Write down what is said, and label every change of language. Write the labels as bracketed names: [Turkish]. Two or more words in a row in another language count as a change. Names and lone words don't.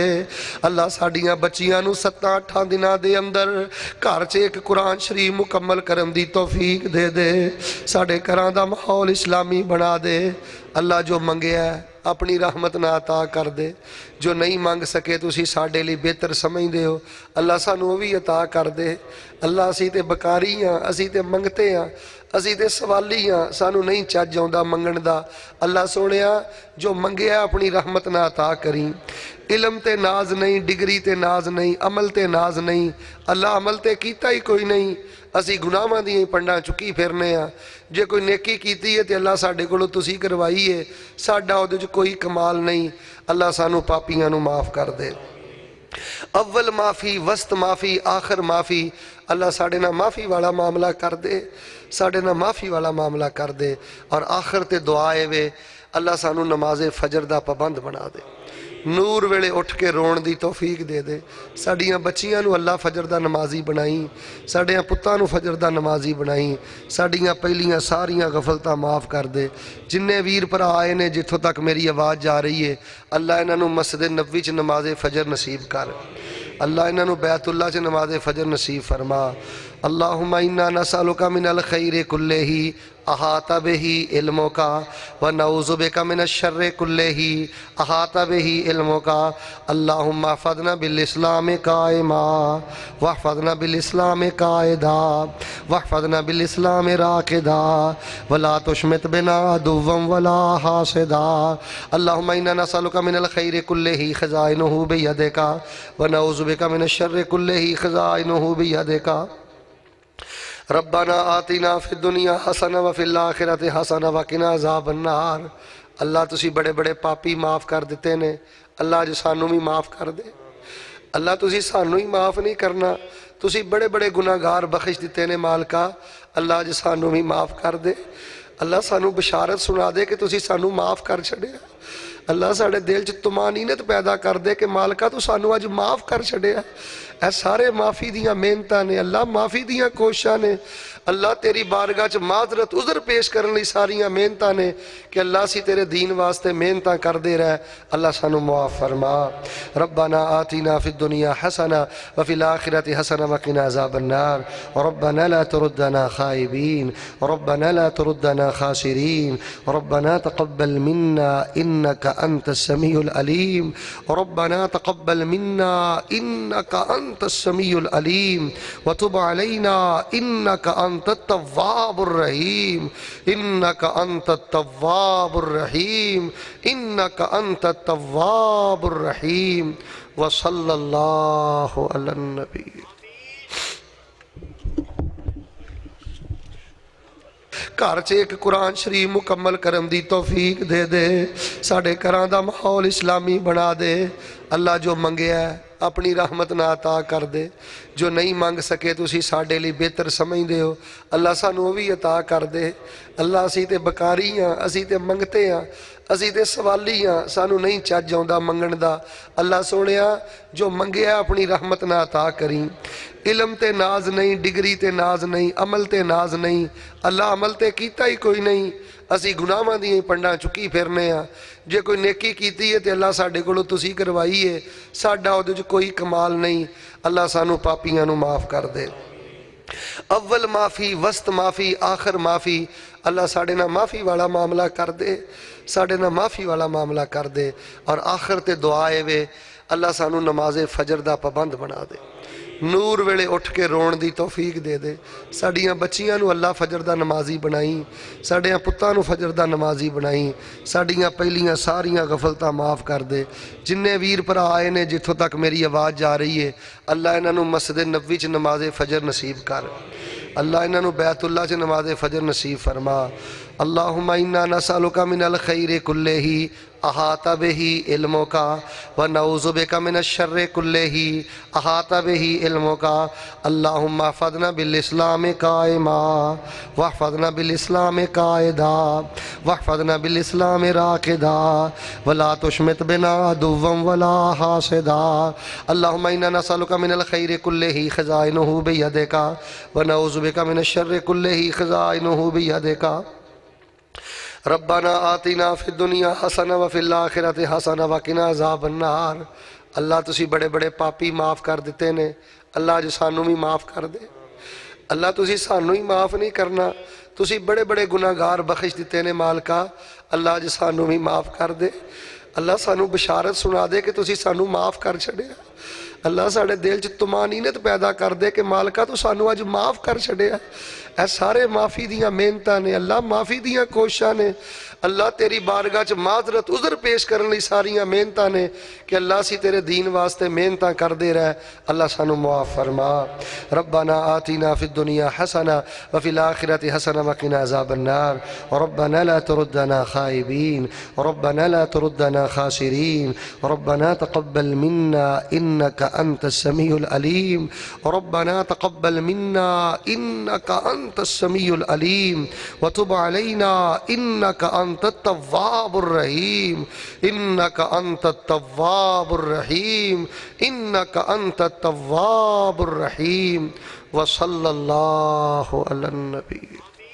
[Punjabi] ਅੱਲਾ ਸਾਡੀਆਂ ਬੱਚੀਆਂ ਨੂੰ 7-8 ਦਿਨਾਂ ਦੇ ਅੰਦਰ ਘਰ ਚ ਇੱਕ ਕੁਰਾਨ ਸ਼ਰੀਫ਼ ਮੁਕੰਮਲ ਕਰਨ ਦੀ ਤੌਫ਼ੀਕ ਦੇ ਦੇ। ਸਾਡੇ ਘਰਾਂ ਦਾ ਮਾਹੌਲ ਇਸਲਾਮੀ ਬਣਾ ਦੇ। ਅੱਲਾ ਜੋ ਮੰਗਿਆ ਆਪਣੀ ਰਹਿਮਤ ਨਾ ਅਤਾ ਕਰ ਦੇ ਜੋ ਨਹੀਂ ਮੰਗ ਸਕੇ ਤੁਸੀਂ ਸਾਡੇ ਲਈ ਬਿਹਤਰ ਸਮਝਦੇ ਹੋ ਅੱਲਾ ਸਾਨੂੰ ਭੀ ਅਤਾ ਕਰ ਦੇ। ਅੱਲਾ ਅਸੀਂ ਤੇ ਬਕਾਰੀ ਹਾਂ ਅਸੀਂ ਤੇ ਮੰਗਤੇ ਹਾਂ ਅਸੀਂ ਤੇ ਸਵਾਲੀ ਹਾਂ, ਸਾਨੂੰ ਨਹੀਂ ਚੱਜ ਆਉਂਦਾ ਮੰਗਣ ਦਾ। ਅੱਲਾ ਸੋਹਣਿਆ ਜੋ ਮੰਗਿਆ ਆਪਣੀ ਰਹਿਮਤ ਨਾਲ عطا ਕਰੀ। علم تے ناز نہیں، ڈگری تے ناز نہیں، عمل تے ناز نہیں، اللہ عمل تے کیتا ہی کوئی نہیں، اسی گناہاں دی پنڈاں چکی پھرنے ہاں۔ جے کوئی نیکی کیتی ہے تے اللہ ساڈے کولوں تسی کروائی ہے، ساڈا اودے وچ کوئی کمال نہیں۔ اللہ سانو پاپیاں نو معاف کر دے۔ اول معافی، وسط معافی، آخر معافی، اللہ ساڈے نال معافی والا معاملہ کر دے، ساڈے نال معافی والا معاملہ کر دے۔ اور آخر تے دعا اے وے اللہ سانو نماز فجر دا پابند بنا دے، نور ویلے اٹھ کے رون دی توفیق دے دے۔ ساڈیاں بچیاں نو اللہ فجر دا نمازی بنائی، ساڈیاں پتاں نو فجر دا نمازی بنائی، ساڈیاں پہلیاں ساریاں غفلتاں معاف کر دے۔ جننے ویر بھرا آئے نے جتھوں تک میری آواز جا رہی ہے، اللہ انہاں نو مسجد نبوی چ نماز فجر نصیب کر، اللہ انہاں نو بیت اللہ چ نماز فجر نصیب فرما۔ [Arabic] اللہم انا نسألک من الخیر کلہ احاط بہ علمک ونعوذ بک من الشر کلہ احاط بہ علمک۔ اللہم احفظنا بالاسلام قائما واحفظنا بالاسلام قائدا واحفظنا بالاسلام راقدا ولا تشمت بنا عدوا ولا حاسدا۔ اللہم انا نسألک من الخیر کلہ خزائنہ بیدک ونعوذ بک من الشر کلہ خزائنہ بیدک۔ ربنا آتنا فی الدنیا حسنہ وفی الاخرۃ حسنہ وقنا عذاب النار۔ [Punjabi] اللہ تسی بڑے بڑے پاپی معاف کر دیتے نے، اللہ اج سانو بھی معاف کر دے۔ اللہ تسی سانو ہی معاف نہیں کرنا، تسی بڑے بڑے گناہگار بخش دیتے نے مالکا، اللہ اج سانو بھی معاف کر دے۔ اللہ سانو بشارت سنا دے کہ تسی سانو معاف کر چھڑیا۔ اللہ ساڑے دل چ طمانینت پیدا کر دے کہ مالکا تو سانو اج معاف کر چھڑیا۔ اے سارے معافی دیاں محنتاں نے، اللہ معافی دیاں کوششاں نے، اللہ تیری بارگاہ چ معذرت عذر پیش کرن لئی ساریاں محنتاں نے کہ اللہ سی تیرے دین واسطے محنتاں کر دے رہے۔ اللہ سانو معاف فرما۔ [Arabic] ربنا آتنا فی الدنیا حسنہ وفی الآخرۃ حسنہ وقنا عذاب النار۔ ربنا لا تردنا خائبین، ربنا لا تردنا خاسرین، ربنا تقبل منا انک انت السمیع العلیم، ربنا تقبل منا انک انت السمیع العلیم وتب علینا انک انت التواب الرحیم، انک انت التواب الرحیم، انک انت التواب الرحیم۔ وصلی اللہ علی النبی۔ [Punjabi] گھر چ ایک قرآن شریف مکمل کرم دی توفیق دے دے، ساڑے گھراں دا ماحول اسلامی بنا دے۔ اللہ جو منگیا ہے اپنی رحمت نہ عطا کر دے، جو نہیں مانگ سکے تسی ساڑے لی بہتر سمجھ دے ہو، اللہ سانو بھی عطا کر دے۔ اللہ اسی تے بکاری ہاں، اسی تے منگتے ہاں، اسی تے سوالی ہاں، سانو نہیں چج آوندا منگن دا۔ اللہ سونیا جو منگیا اپنی رحمت نہ عطا کری۔ علم تے ناز نہیں، ڈگری تے ناز نہیں، عمل تے ناز نہیں، اللہ عمل تے کیتا ہی کوئی نہیں، اسی گناہاں دی پنڈاں چکی پھرنے ہاں۔ جے کوئی نیکی کیتی ہے تے اللہ ساڈے کولوں تسی کروائی ہے، ساڈا اودے وچ کوئی کمال نہیں۔ اللہ سانو پاپیاں نو معاف کر دے۔ اول معافی، وسط معافی، آخر معافی، اللہ ساڈے نال معافی والا معاملہ کر دے، ساڈے نال معافی والا معاملہ کر دے۔ اور آخر تے دعا اے وے اللہ سانو نماز فجر دا پابند بنا دے، نور ویلے اٹھ کے رون دی توفیق دے دے۔ ساڈیاں بچیاں نو اللہ فجر دا نمازی بنائی، ساڈیاں پتاں نو فجر دا نمازی بنائی، ساڈیاں پہلیاں ساریاں غفلتاں معاف کر دے۔ جننے ویر بھرا آئے نے جتھوں تک میری آواز جا رہی ہے، اللہ انہاں نو مسجد نبوی چ نماز فجر نصیب کر، اللہ انہاں نو بیت اللہ چ نماز فجر نصیب فرما۔ [Arabic] اللہم انا نسألک من الخیر کلہ احاط بہ علمک ونعوذ بک من الشر کلہ احاط بہ علمک۔ اللہم احفظنا بالاسلام قائما واحفظنا بالاسلام قائدا واحفظنا بالاسلام راقدا ولا تشمت بنا عدوا ولا حاسدا۔ اللہم انا نسألک من الخیر کلہ خزائنہ بیدک ونعوذ بک من الشر کلہ خزائنہ بیدک۔ ربنا آتنا فی الدنیا حسنہ وفی الاخرۃ حسنہ وقنا عذاب النار۔ [Punjabi] اللہ تسی بڑے بڑے پاپی معاف کر دیتے نے، اللہ اج سانو بھی معاف کر دے۔ اللہ تسی سانو ہی معاف نہیں کرنا، تسی بڑے بڑے گناہگار بخش دیتے نے مالکا، اللہ اج سانو بھی معاف کر دے۔ اللہ سانو بشارت سنا دے کہ تسی سانو معاف کر چھڑیا۔ اللہ ساڑے دل چ طمانینت پیدا کر دے کہ مالکہ تو سانو اج معاف کر چھڑیا اے سارے معافی دیاں محنتاں نے اللہ معافی دیاں کوششاں نے اللہ تیری بارگاہ چ معذرت عذر پیش کرن لئی ساریاں محنتاں نے کہ اللہ سی تیرے دین واسطے محنتاں کر دے رہے اللہ سانو معاف فرما [Arabic] ربنا آتنا فی الدنیا حسنہ وفی الآخرۃ حسنہ وقنا عذاب النار ربنا لا تردنا خائبین ربنا لا تردنا خاسرین ربنا تقبل منا انک انت السمیع العلیم ربنا تقبل منا انک انت السمیع العلیم وتب علینا انک انت التواب الرحیم انک انت التواب الرحیم انک انت التواب الرحیم وصلی اللہ علی النبی